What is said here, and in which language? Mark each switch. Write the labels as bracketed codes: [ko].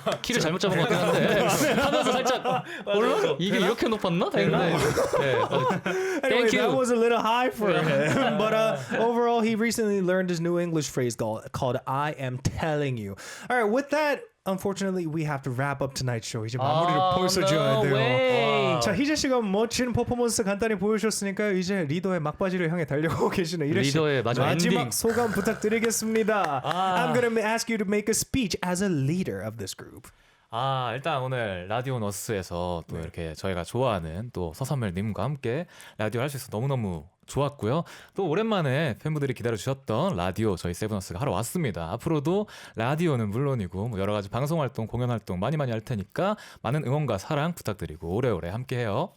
[ko] 키를 잘못 잡은 것 같긴 한데 하면서 살짝 올라? 이게 이렇게 높았나? 했는데 [en] Anyway, Thank you. that was a little high for him. But overall, he recently learned his new English phrase called "I am telling you." All right, with that, unfortunately, we have to wrap up tonight's show. [ko] 이제 마무리를 벌써 지어야 돼요. [en] way. [ko] 자, 희재 씨가 멋진 퍼포먼스 간단히 보여주셨으니까요. 이제 리더의 막바지를 향해 달려가고 계시는 이래 씨. 리더의 마지막 엔딩. 소감 부탁드리겠습니다. [en] I'm gonna ask you to make a speech as a leader of this group. [ko] 일단 오늘 라디온 어스에서 또 이렇게 저희가 좋아하는 또 서선멜님과 함께 라디오 할 수 있어서 너무너무 좋았고요. 또 오랜만에 팬분들이 기다려주셨던 라디오 저희 세븐어스가 하러 왔습니다. 앞으로도 라디오는 물론이고 뭐 여러 가지 방송 활동, 공연 활동 많이 할 테니까 많은 응원과 사랑 부탁드리고 오래오래 함께해요.